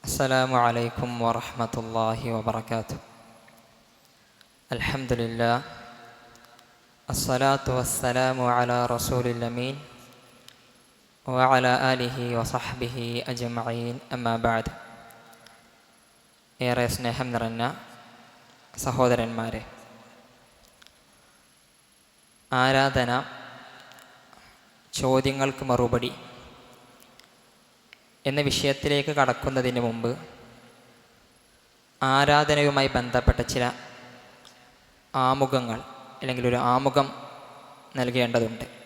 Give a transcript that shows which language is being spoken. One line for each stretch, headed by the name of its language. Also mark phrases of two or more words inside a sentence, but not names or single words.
Arabic: السلام عليكم ورحمة الله وبركاته. الحمد لله، الصلاة والسلام على رسول الأمين وعلى آله وصحبه أجمعين. أما بعد.
Malayalam: ഏറെ സ്നേഹം നിറഞ്ഞ സഹോദരന്മാരെ, ആരാധന, ചോദ്യങ്ങൾക്ക് മറുപടി എന്ന വിഷയത്തിലേക്ക് കടക്കുന്നതിന് മുമ്പ് ആരാധനയുമായി ബന്ധപ്പെട്ട ചില ആമുഖങ്ങൾ അല്ലെങ്കിൽ ഒരു ആമുഖം നൽകേണ്ടതുണ്ട്.